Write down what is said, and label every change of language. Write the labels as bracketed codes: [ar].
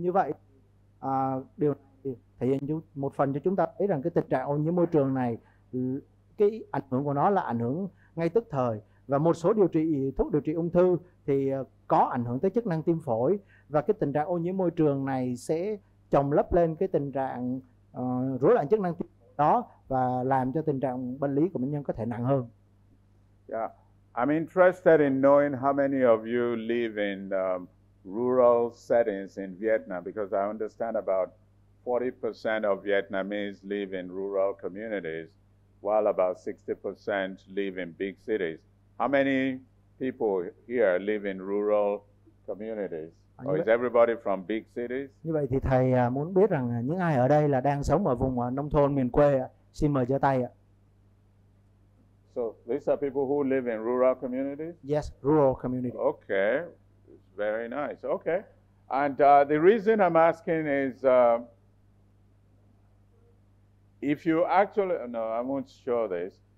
[vi] Như vậy điều này thể hiện một phần cho chúng ta thấy rằng cái tình trạng ô nhiễm môi trường này, cái ảnh hưởng của nó là ảnh hưởng ngay tức thời. Và một số thuốc điều trị ung thư thì có ảnh hưởng tới chức năng tim phổi, và cái tình trạng ô nhiễm môi trường này sẽ chồng lấp lên cái tình trạng rối loạn chức năng tim phổi đó và làm cho tình trạng bệnh lý của bệnh nhân có thể nặng hơn. [en] Yeah, I'm interested in knowing how many of you live in rural settings in Vietnam, because I understand about 40% of Vietnamese live in rural communities, while about 60% live in big cities. How many people here live in rural communities? Or is everybody from big cities? [vi] Như vậy thì thầy muốn biết rằng những ai ở đây là đang sống ở vùng nông thôn miền quê ạ? Xin mời giơ tay ạ. [en] So these are people who live in rural communities? Yes, rural community. Okay, it's very nice. Okay, and the reason I'm asking is if you actually, no, I won't show this.